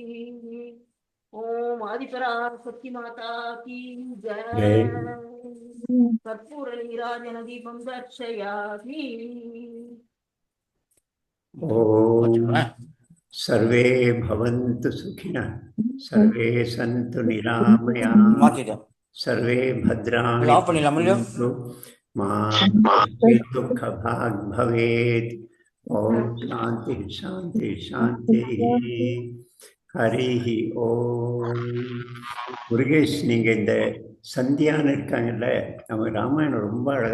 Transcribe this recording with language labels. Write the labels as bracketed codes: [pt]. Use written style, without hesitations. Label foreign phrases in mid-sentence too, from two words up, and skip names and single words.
[hi] ओम आदिपराशक्ति माता की जय. [sa] कर्पूर नीराजन दीपं दर्शयामि. ॐ सर्वे भवन्तु सुखिनः, सर्वे सन्तु निरामयाः, सर्वे भद्राणि पश्यन्तु मा कश्चित् दुःखभाग् भवेत्. ओम शांति शांति शांति. हरिः ॐ. [ta] முருகேஷ், நீங்க இந்த சந்தியான்னு இருக்காங்கல்ல, நம்ம ராமாயணம் ரொம்ப அழகா